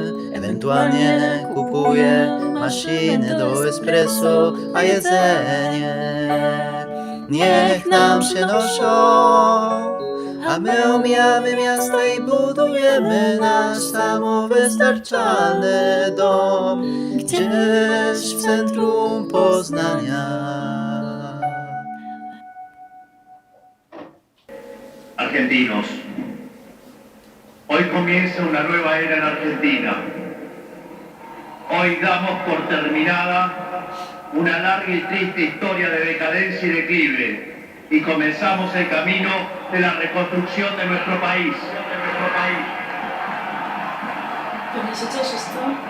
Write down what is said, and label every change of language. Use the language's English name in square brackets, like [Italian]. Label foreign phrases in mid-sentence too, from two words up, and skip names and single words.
[Polish] Ewentualnie kupuję maszyny do espresso, a jedzenie niech nam przynoszą. A my omijamy miasta i budujemy nasz samowystarczalny dom gdzieś w centrum Poznania. [Spanish] Argentinos, hoy comienza una nueva era en Argentina. Hoy damos por terminada una larga y triste historia de decadencia y declive y comenzamos el camino de la reconstrucción de nuestro país. [Polish] Pewnie się cieszysz, co?